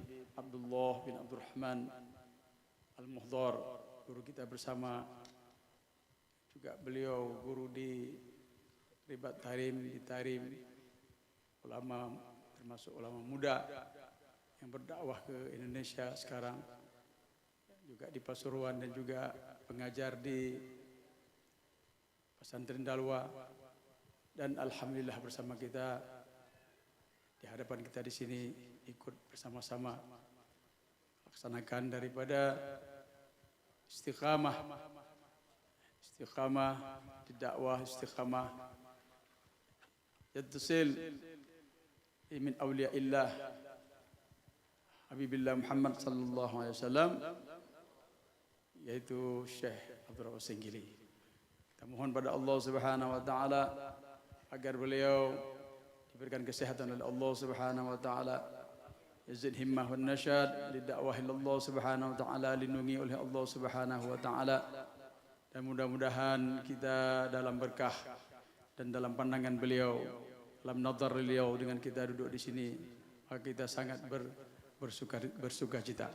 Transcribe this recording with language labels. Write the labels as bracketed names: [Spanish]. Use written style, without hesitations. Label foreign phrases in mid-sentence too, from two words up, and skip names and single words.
[Indonesian] Abdullah bin Abdurrahman Al-Muhdhar, guru kita bersama, juga beliau guru di Ribat Tarim, di Tarim, ulama termasuk ulama muda yang berdakwah ke Indonesia sekarang, juga di Pasuruan dan juga pengajar di Pesantren Dalwa. Dan alhamdulillah bersama kita di hadapan kita di sini ikut bersama-sama laksanakan daripada istiqamah di dakwah, istiqamah [Arabic] يتصل من أولياء الله حبيب الله [Indonesian] Muhammad [Arabic] صلى الله عليه وسلم, [Indonesian] yaitu Syekh Abdul Rauf As-Singkili. Kita mohon pada [Arabic] الله سبحانه وتعالى [Indonesian] agar beliau diberikan kesehatan oleh [Arabic] الله سبحانه وتعالى, يزيد همة والنشاط لدعوة الله سبحانه وتعالى, [Indonesian] lindungi oleh [Arabic] الله سبحانه وتعالى, [Indonesian] dan mudah-mudahan kita dalam berkah dan dalam pandangan beliau, dalam nazar beliau dengan kita duduk di sini, maka kita sangat bersuka cita.